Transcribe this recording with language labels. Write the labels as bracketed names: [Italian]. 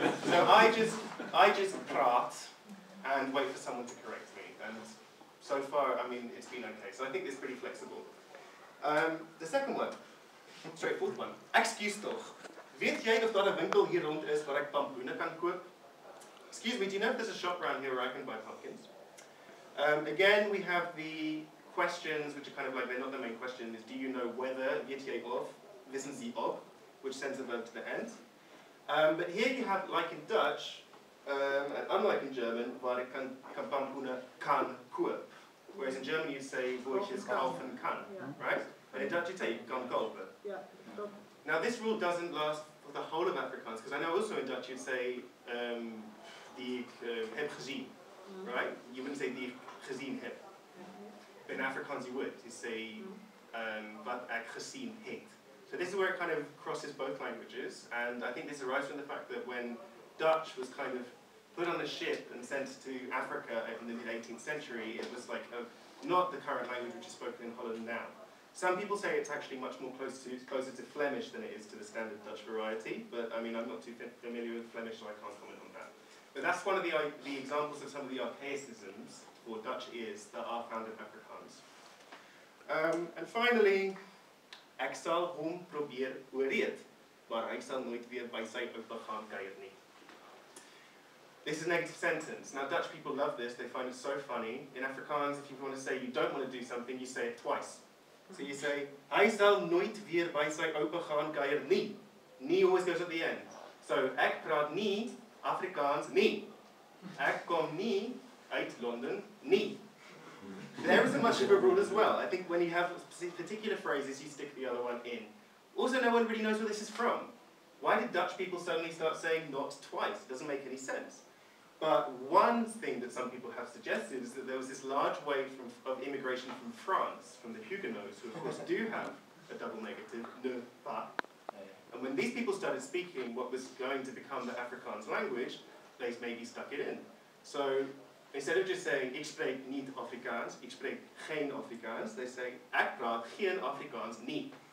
[English] So I just praat and wait for someone to correct me. And so far, I mean, it's been okay. So I think it's pretty flexible. The second one, straightforward one. [Afrikaans] Excuse toch. Weet jy of daar 'n winkel hier rond is waar ek pampoene kan koop? [English] Excuse me, do you know if there's a shop around here where I can buy pumpkins? Again, we have the questions, which are kind of like, they're not the main question, is do you know whether, [Afrikaans] weet jy of, [German] wissen Sie ob, [English] which sends the verb to the end. But here you have, like in Dutch, and unlike in German, [Afrikaans] waar ek kan pampoene kan koop. [English] Whereas in German you say, [German] wo ich es kaufen kann, [English] right? And in Dutch you say, [Dutch] kan kopen. [English] Now this rule doesn't last for the whole of Afrikaans, because I know also in Dutch you'd say, [Dutch] die ik heb gezien, [English] right? You wouldn't say [Dutch] die ik gezien heb. [English] But in Afrikaans you would. You say, [Afrikaans] wat ek gezien het. [English] So this is where it kind of crosses both languages, and I think this arises from the fact that when Dutch was kind of put on a ship and sent to Africa in the mid-18th century, it was like not the current language which is spoken in Holland now. Some people say it's actually much more closer to Flemish than it is to the standard Dutch variety, but I mean, I'm not too familiar with Flemish, so I can't comment on that. But that's one of the examples of some of the archaicisms for Dutch ears that are found in Afrikaans. And finally, [Afrikaans] ek sal hom probeer oorreed, maar hy sal nooit weer by sy oupa gaan kuier nie. [English] This is a negative sentence. Now Dutch people love this, they find it so funny. In Afrikaans, if you want to say you don't want to do something, you say it twice. So you say, [Afrikaans] hy sal nooit weer by sy oupa gaan kuier nie. [English] Nie always goes at the end. [Afrikaans] So, ek praat nie Afrikaans nie. Ek kom nie uit London nie. [English] There isn't much of a rule as well. I think when you have particular phrases, you stick the other one in. Also, no one really knows where this is from. Why did Dutch people suddenly start saying not twice? It doesn't make any sense. But one thing that some people have suggested is that there was this large wave of immigration from France, from the Huguenots, who of course do have a double negative, [French] ne pas. [English] And when these people started speaking what was going to become the Afrikaans language, they maybe stuck it in. So instead of just saying, [Dutch] ik spreek niet Afrikaans, ik spreek geen Afrikaans, [English] they say, [Afrikaans] ek praat geen Afrikaans nie.